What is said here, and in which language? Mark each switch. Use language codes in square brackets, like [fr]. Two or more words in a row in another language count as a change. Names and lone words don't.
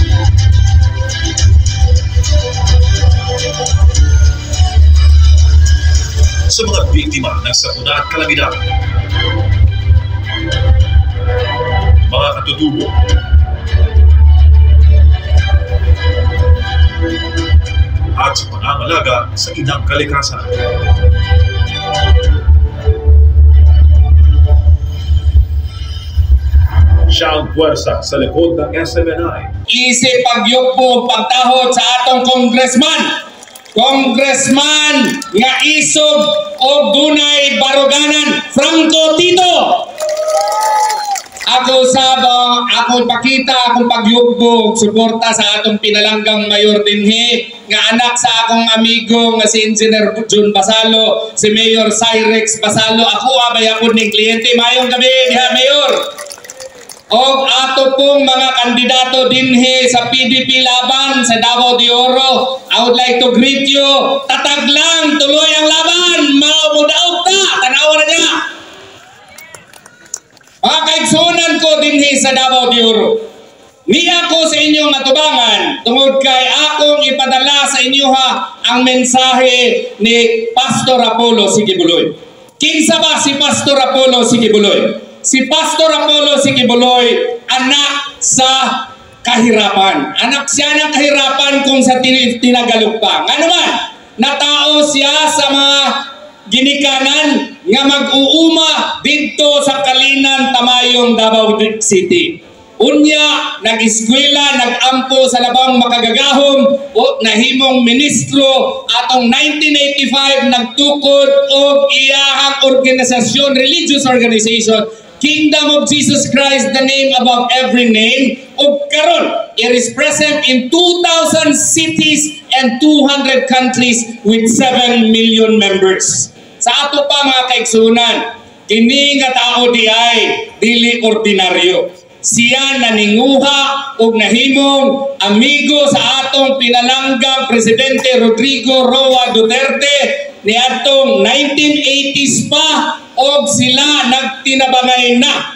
[tl] Sa mga biktima ng sakuna at kalamidad, mga katutubo, at sa pangangalaga sa inang kalikasan. Siya ang puwersa sa likod ng SMNI. [ceb] Isip pagyukpo pagtahod sa atong Congressman nga isog o dunay baruganan, Franco Tito. Ako akong pakita akong pagyukpo suporta sa atong pinalanggang mayor dinhi nga anak sa akong amigo nga si Engineer John Basalo, si Mayor Cyrex Basalo. Ako abay ako ning kliyente. Mayong gabi diha, Mayor. O ato pong mga kandidato dinhi sa PDP laban sa Davao de Oro, [en] I would like to greet you. [tl] Tatag lang, tuloy ang laban. [ceb] Maudaog ta, tanawa na niya. Mga kaigsunan ko dinhi sa Davao de Oro, niya ko sa inyong atubangan tungod kay akong ipadala sa inyo ang mensahe ni Pastor Apollo C. Quiboloy. Kinsa ba si Pastor Apollo C. Quiboloy? Si Pastor Apollo C. Quiboloy, anak sa kahirapan. [tl] Anak siya ng kahirapan kung sa tinagalugpang. [ceb] Ano man, natao siya sa mga ginikanan nga mag-uuma dito sa Kalinan, Tamayong, Davao City. Unya, nag-eskwela, nag-ampo sa labang makagagahom o nahimong ministro atong 1985 nagtukod og iyahang organisasyon, [en] religious organization, Kingdom of Jesus Christ, the name above every name. [ceb] O karon, [en] it is present in 2,000 cities and 200 countries with 7 million members. [ceb] Sa ato pa mga kaigsunan, kini nga tao di ay dili ordinaryo. Siya naninguha og nahimong amigo sa atong pinalanggang Presidente Rodrigo Roa Duterte ni atong 1980s pa og sila nagtinabangay na.